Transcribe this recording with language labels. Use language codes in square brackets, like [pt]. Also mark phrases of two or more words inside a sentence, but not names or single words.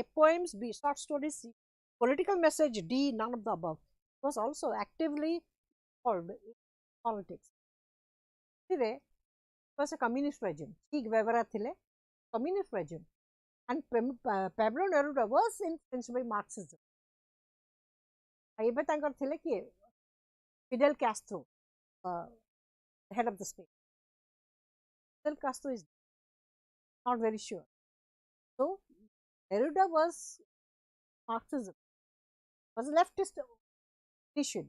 [en] Poems, B. Short stories, C. Political message, D. None of the above. He was also actively involved in politics. It was a communist regime. Che Guevara thile communist regime, and Pablo Neruda was influenced by Marxism. [or] ଏବେ ତାଙ୍କର ଥିଲେ କିଏ Fidel Castro, [en] the head of the state. Fidel Castro is not very sure. So Neruda was Marxism, was a leftist initially.